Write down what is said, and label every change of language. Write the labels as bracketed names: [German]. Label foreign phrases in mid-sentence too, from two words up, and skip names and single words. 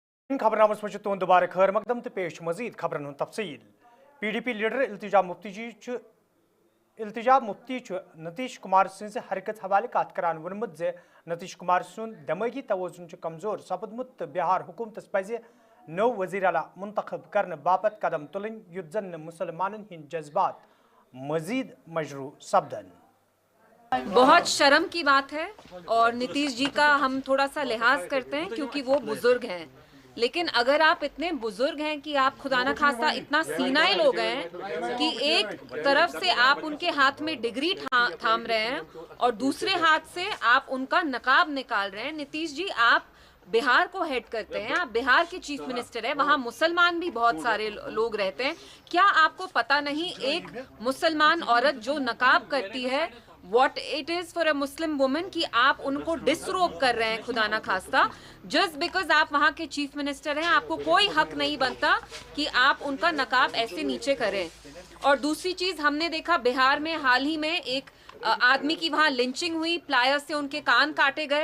[Kashmiri] खबरनामस मज तुंद दोबारा खैर मकदम तो पेश मजीद खबरन हुन तफसील PDP लीडर इल्तिजा मुफ्ती नीतीश कुमार सिंह हरकत हवाले कत करान वोनमुत जे नीतीश कुमार सुन दिमागी तवजुन कमजोर सपदमुत तो बिहार हुकूमतस पजे नौ वजीर आला मुंतखब करने बापत कदम तुलन युद्धन मुसलमानन हिंद जज्बात मजीद मजरू सपदन। [Hindi] बहुत शर्म की बात है और नीतीश जी का हम थोड़ा सा लिहाज करते हैं क्योंकि वो बुजुर्ग हैं, लेकिन अगर आप इतने बुजुर्ग हैं कि आप खुदा न खास्ता इतना सीनाइल हो गए हैं कि एक तरफ से आप उनके हाथ में डिग्री थाम रहे हैं और दूसरे हाथ से आप उनका नकाब निकाल रहे हैं। नीतीश जी, आप बिहार को हेड करते हैं, आप बिहार के [English] chief minister [Hindi] हैं, वहाँ मुसलमान भी बहुत सारे लोग रहते हैं। क्या आपको पता नहीं एक मुसलमान औरत जो नकाब करती है [English] What it is for a Muslim woman [Hindi] कि आप उनको डिसरोब कर रहे हैं खुदा ना खास्ता, [English] just because [Hindi] आप वहाँ के [English] chief minister [Hindi] हैं, आपको कोई हक नहीं बनता कि आप उनका नकाब ऐसे नीचे करें। और दूसरी चीज हमने देखा बिहार में हाल ही में एक आदमी की वहाँ लिंचिंग हुई, प्लायर से उनके कान काटे गए।